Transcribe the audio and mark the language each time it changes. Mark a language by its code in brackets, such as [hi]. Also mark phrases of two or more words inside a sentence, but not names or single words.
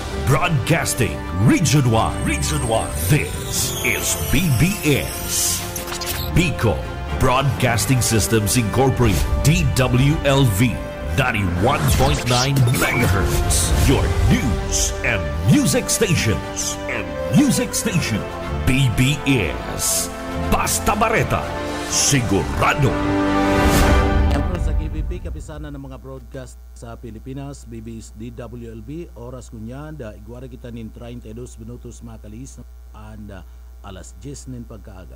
[en] Broadcasting Region 1. Region 1. This is BBS. Bicol Broadcasting Systems Incorporated. DWLV 91.9 MHz. Your news and music stations. [bik] BBS. Basta Bareta. Sigurado. Sa KBP, kapisanan ng mga broadcast sa Pilipinas, BBS DWLB, oras kunyan, igwara kita nin 32 minutos makalis and alas 10 nin pagkaaga.